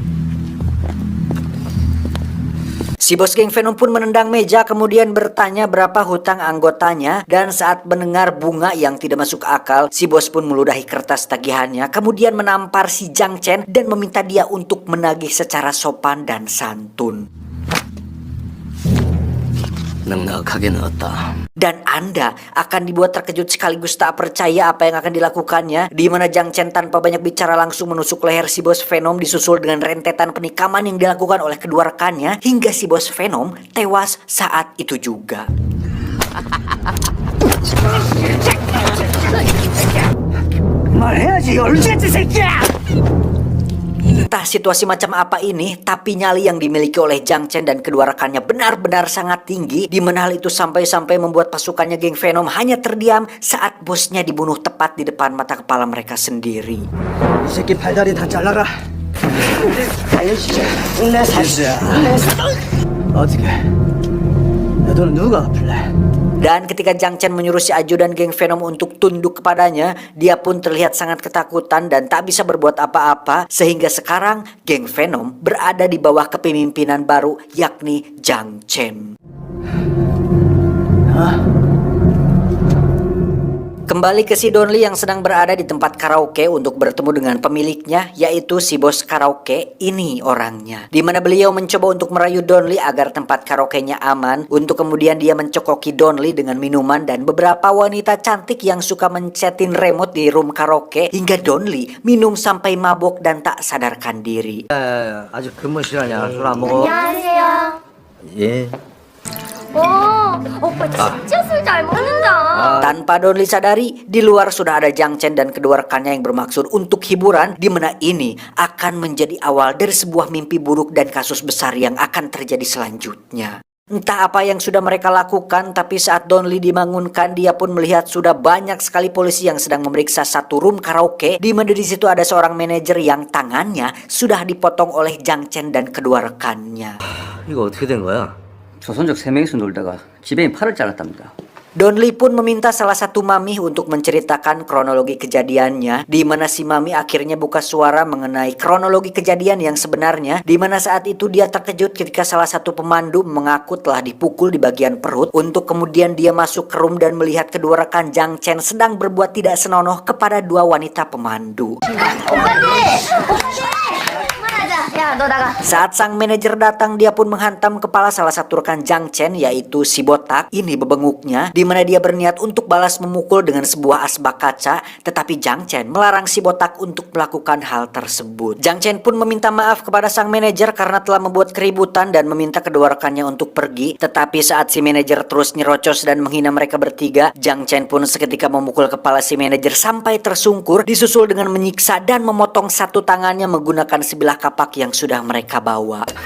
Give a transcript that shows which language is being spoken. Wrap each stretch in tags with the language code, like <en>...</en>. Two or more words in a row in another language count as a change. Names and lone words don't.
<id>Si bos geng Venom pun menendang meja kemudian bertanya berapa hutang anggotanya, dan saat mendengar bunga yang tidak masuk akal, si bos pun meludahi kertas tagihannya kemudian menampar si Jang Chen dan meminta dia untuk menagih secara sopan dan santun.</id> <ko>넉넉하게 넣었다.</ko> <id>Dan Anda akan dibuat terkejut sekaligus tak percaya apa yang akan dilakukannya, di mana Jang Chen tanpa banyak bicara langsung menusuk leher si bos Venom disusul dengan rentetan penikaman yang dilakukan oleh kedua rekannya hingga si bos Venom tewas saat itu juga.</id> <ko>말해야지 얼굴같은 새끼야.</ko> <id>Entah situasi macam apa ini, tapi nyali yang dimiliki oleh Jang Chen dan kedua rekannya benar-benar sangat tinggi, di mana hal itu sampai-sampai membuat pasukannya geng Venom hanya terdiam saat bosnya dibunuh tepat di depan mata kepala mereka sendiri.</id> <ko>이 새끼 발다리 다 잘라라. 어떻게? 내 돈은 누가 갚을래?</ko> <id>Dan ketika Jang Chen menyuruh si ajudan geng Venom untuk tunduk kepadanya, dia pun terlihat sangat ketakutan dan tak bisa berbuat apa-apa, sehingga sekarang geng Venom berada di bawah kepemimpinan baru, yakni Jang Chen. Kembali ke si Don Lee yang sedang berada di tempat karaoke untuk bertemu dengan pemiliknya, yaitu si bos karaoke. Ini orangnya, di mana beliau mencoba untuk merayu Don Lee agar tempat karaoke-nya aman, untuk kemudian dia mencokoki Don Lee dengan minuman dan beberapa wanita cantik yang suka mencetin remote di room karaoke, hingga Don Lee minum sampai mabok dan tak sadarkan diri.</id> <ko>아직 근무 시간이야. 술 안 먹어? 안녕하세요. 예. 오빠 진짜 술 잘 먹는다.</ko> <id>Tanpa Don Lee sadari, di luar sudah ada Jang Chen dan kedua rekannya yang bermaksud untuk hiburan, di mana ini akan menjadi awal dari sebuah mimpi buruk dan kasus besar yang akan terjadi selanjutnya. Entah apa yang sudah mereka lakukan, tapi saat Don Lee dibangunkan, dia pun melihat sudah banyak sekali polisi yang sedang memeriksa satu room karaoke, di mana di situ ada seorang manajer yang tangannya sudah dipotong oleh Jang Chen dan kedua rekannya.</id> <ko>이거 어떻게 된 거야? 조선족 3명이서 놀다가 지배인 팔을 잘랐답니다.</ko> <id>Don Lee pun meminta salah satu mami untuk menceritakan kronologi kejadiannya, di mana si mami akhirnya buka suara mengenai kronologi kejadian yang sebenarnya, di mana saat itu dia terkejut ketika salah satu pemandu mengaku telah dipukul di bagian perut, untuk kemudian dia masuk ke room dan melihat kedua rekan Jang Chen sedang berbuat tidak senonoh kepada dua wanita pemandu.</id> <ko>야, 너 나가.</ko> <id>Saat sang manajer datang, dia pun menghantam kepala salah satu rekan Jang Chen, yaitu si botak ini bebenguknya, di mana dia berniat untuk balas memukul dengan sebuah asbak kaca, tetapi Jang Chen melarang si botak untuk melakukan hal tersebut. Jang Chen pun meminta maaf kepada sang manajer karena telah membuat keributan dan meminta kedua rekannya untuk pergi, tetapi saat si manajer terus nyerocos dan menghina mereka bertiga, Jang Chen pun seketika memukul kepala si manajer sampai tersungkur, disusul dengan menyiksa dan memotong satu tangannya menggunakan sebilah kapak yang sudah mereka bawa.</id>